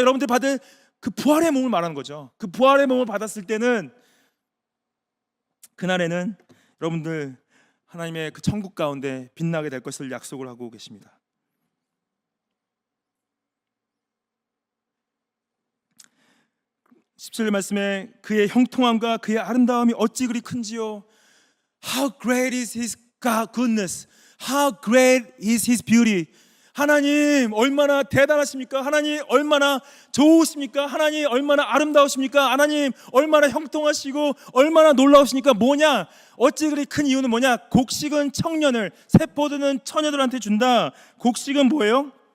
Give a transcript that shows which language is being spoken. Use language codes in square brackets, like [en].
[ko] 여러분들 받을 그 부활의 몸을 말하는 거죠. 그 부활의 몸을 받았을 때는 그날에는 여러분들 하나님의 그 천국 가운데 빛나게 될 것을 약속을 하고 계십니다. (17절) 말씀에 그의 형통함과 그의 아름다움이 어찌 그리 큰지요. [en] How great is his goodness, how great is his beauty. [ko] 하나님 얼마나 대단하십니까? 하나님 얼마나 좋으십니까? 하나님 얼마나 아름다우십니까? 하나님 얼마나 형통하시고 얼마나 놀라우십니까? 뭐냐? 어찌 그리 큰 이유는 뭐냐? 곡식은 청년을, 새 포도는 처녀들한테 준다. 곡식은 뭐예요?